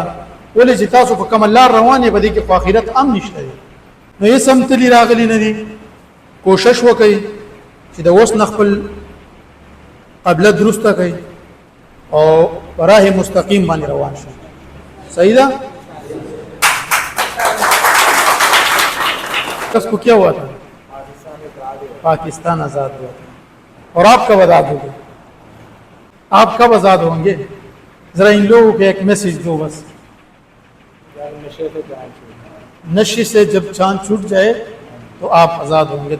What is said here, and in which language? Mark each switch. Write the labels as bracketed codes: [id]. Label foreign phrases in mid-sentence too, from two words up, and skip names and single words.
[ps] ولې چې تاسو په کومه لار روان یې په دې کې خو آخرت هم نشته دی. نو هېڅ هم تلي راغلي نه دي. کوشش وکړئ چې د اوس نه خپل قبله درسته کړئ او په راه مستقیم باندې روان شئ. صحیح ده؟ [ur] اس کو کیا ہوا تھا؟ پاکستان آزاد ہوا تھا. اور آپ کب آزاد ہو گے؟ آپ کب آزاد ہوں گے؟ ذرا ان لوگوں کو ایک میسج دو بس. نشے سے جب جان چھوٹ جائے تو آپ آزاد ہوں گے.